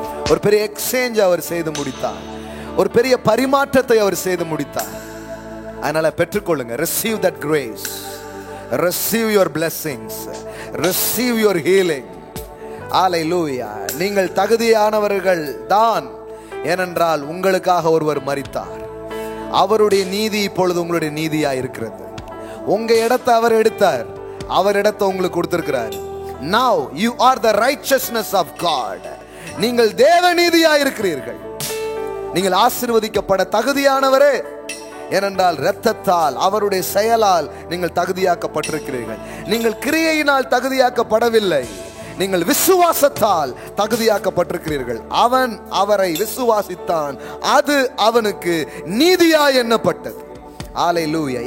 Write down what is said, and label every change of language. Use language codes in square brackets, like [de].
[ta] ஒரு பெரிய எக்ஸ்சேஞ்ச் அவர் செய்து முடித்தார், ஒரு பெரிய பரிமாற்றத்தை அவர் செய்து முடித்தார். அதனால பெற்றுக்கொள்ளுங்க. [en] receive that grace, receive your blessings, receive your healing. [ta] ஹல்லேலூயா. நீங்கள் தகுதியானவர்கள் தான் ஏனென்றால் உங்களுக்காக ஒருவர் மரித்தார். அவருடைய நீதி இப்பொழுது உங்களுடைய நீதியா இருக்கிறது. உங்க இடத்தை அவர் எடுத்தார், அவர் இடத்தை உங்களுக்கு கொடுத்திருக்கிறார். [en] Now you are the righteousness of God. [ta] நீங்கள் தேவ நீதியா இருக்கிறீர்கள். நீங்கள் ஆசீர்வதிக்கப்பட தகுதியானவரே. ஏனென்றால் இரத்தத்தால், அவருடைய செயலால் நீங்கள் தகுதியாக்கப்பட்டிருக்கிறீர்கள். நீங்கள் கிரியையினால் தகுதியாக்கப்படவில்லை, நீங்கள் விசுவாசத்தால் தகுதியாக்கப்பட்டிருக்கிறீர்கள். அவன் அவரை விசுவாசித்தான், அது அவனுக்கு நீதியாய் எண்ணப்பட்டது. ஹல்லேலூயா.